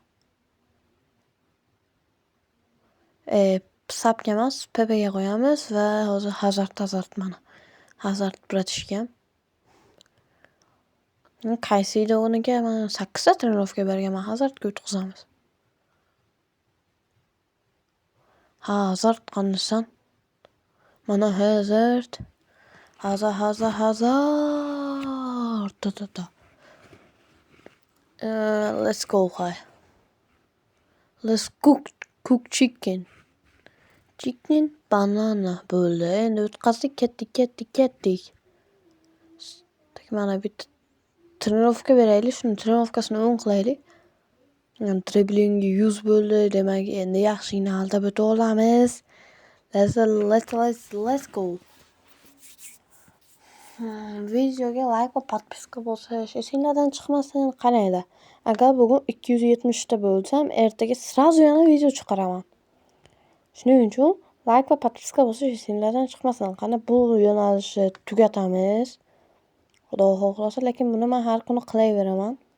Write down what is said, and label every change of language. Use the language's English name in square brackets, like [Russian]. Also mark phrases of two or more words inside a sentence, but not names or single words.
[Uzbek] Sapga emas, Pepe'ga qo'yamiz va hozir Hazard mana. Hazard bratishgan. Qaysi o'rniga mana 8 ta trenirovka berganman. Hazardga o'tkazamiz. Hazard qandasan? Mana Hazard. [English] Let's go. Let's cook chicken. [Uzbek] Chicken banana bo'ldi. Endi o'tkazdik, ketdik. Mana bitta trenirovka beraylik, shuni trenirovkasini o'ng qilaylik. Driblingi 100 bo'ldi, demak endi yaxshigina aldab o'ta olamiz. [English] Let's go. [Uzbek] Videoga like va podpiska bosish esinglardan chiqmasin. Qaranglar. Agar bugun 270 ta bo'lsam, ertaga srazu yana video chiqaraman. Shuning uchun like va podpiska bosish esinglardan chiqmasin. Qani bu yo'nalishni tugatamiz. Xudo xohlasa, lekin buni men har kuni qilaveraman.